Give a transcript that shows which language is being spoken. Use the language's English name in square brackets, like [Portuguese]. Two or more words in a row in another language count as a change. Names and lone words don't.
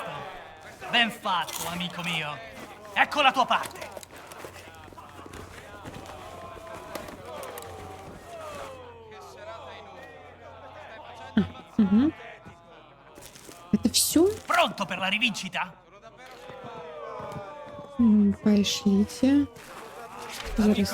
[Italian] Ben fatto, amico mio. Ecco la tua parte. [Russian] Это все? [Italian] Pronto per la rivincita? [Russian] Пошлите. [Ukrainian] Зараз.